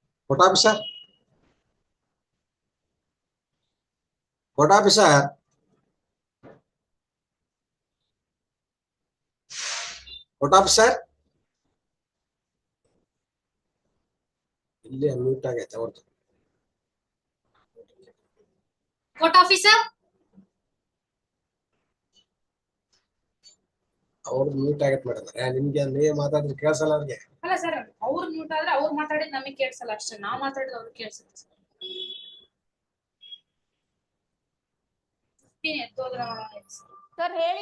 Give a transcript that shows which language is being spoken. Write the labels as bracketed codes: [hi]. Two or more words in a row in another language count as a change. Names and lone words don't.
[en] Court officer. Court officer. Court officer. [kn] ಇಲ್ಲಿ ಅನ್ಮ್ಯೂಟ್ ಆಗೈತೆ ಅವ್ರದ್ದು. [en] Court officer. [kn] ಅವ್ರದ್ದು ಮ್ಯೂಟ್ ಆಗೈತೆ ಮೇಡಮ್. ನಿಮ್ಗೆ ನೀವೇ ಮಾತಾಡಿದ್ರೆ ಕೇಳಿಸಲ್ಲ ಅವ್ರಿಗೆ. ಅಲ್ಲ ಸರ್, ಅವ್ರು ಮ್ಯೂಟ್ ಆದ್ರೆ ಅವ್ರು ಮಾತಾಡಿದ್ ನಮಗೆ ಕೇಳಿಸಲ್ಲ ಅಷ್ಟೇ, ನಾವ್ ಮಾತಾಡಿದ್ ಅವ್ರಿಗೆ ಕೇಳಿಸುತ್ತೆ ಸರ್. ಸರ್ ಹೇಳಿ.